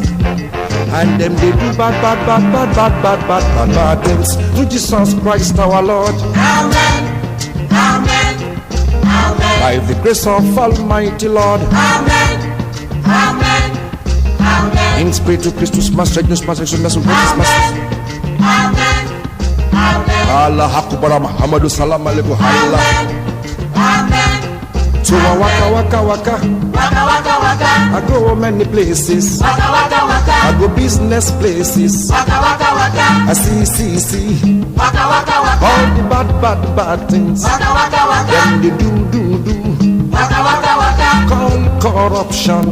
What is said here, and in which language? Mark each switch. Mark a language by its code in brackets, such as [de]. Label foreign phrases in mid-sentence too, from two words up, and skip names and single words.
[en] And them they do bad things. To Jesus Christ our Lord. Amen. Amen. Amen. By the grace of Almighty Lord. Amen. Amen. Amen. [la] In Spiritus Christus, Master Genus, Master Christus, Master. [en] Amen. [ar] الله أكبر محمد سلام عليكم. [en] Allah. Amen. So waka waka waka. Waka waka waka. I go many places. Waka waka waka. I go business places. Waka waka waka. I see. Waka waka waka. All the bad things. Waka waka waka. Them they do. Waka waka waka. Call corruption.